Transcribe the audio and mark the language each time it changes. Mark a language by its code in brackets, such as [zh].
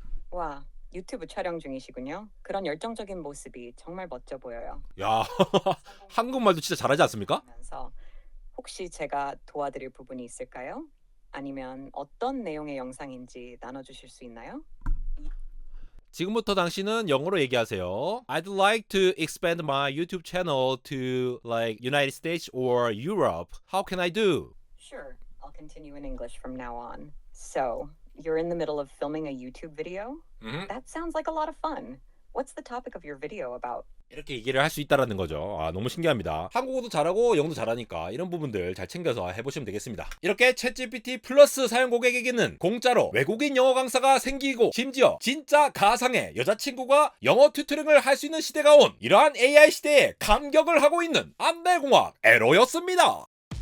[ko] 와, 유튜브 촬영 중이시군요. 그런 열정적인 모습이 정말 멋져 보여요. 야, 한국말도 진짜 잘하지 않습니까? 그러면서 혹시 제가 도와드릴 부분이 있을까요? 아니면 어떤 내용의 영상인지 나눠주실 수 있나요? 지금부터 당신은 영어로 얘기하세요. [en] I'd like to expand my YouTube channel to like United States or Europe. How can I do? Sure, I'll continue in English from now on. So, you're in the middle of filming a YouTube video? That sounds like a lot of fun. What's the topic of your video about? [ko] 이렇게 얘기를 할 수 있다라는 거죠. 아, 너무 신기합니다. 한국어도 잘하고 영어도 잘하니까 이런 부분들 잘 챙겨서 해보시면 되겠습니다. 이렇게 챗GPT 플러스 사용 고객에게는 공짜로 외국인 영어 강사가 생기고 심지어 진짜 가상의 여자친구가 영어 튜토링을 할 수 있는 시대가 온 이러한 AI 시대에 감격을 하고 있는 안대공학 에로였습니다.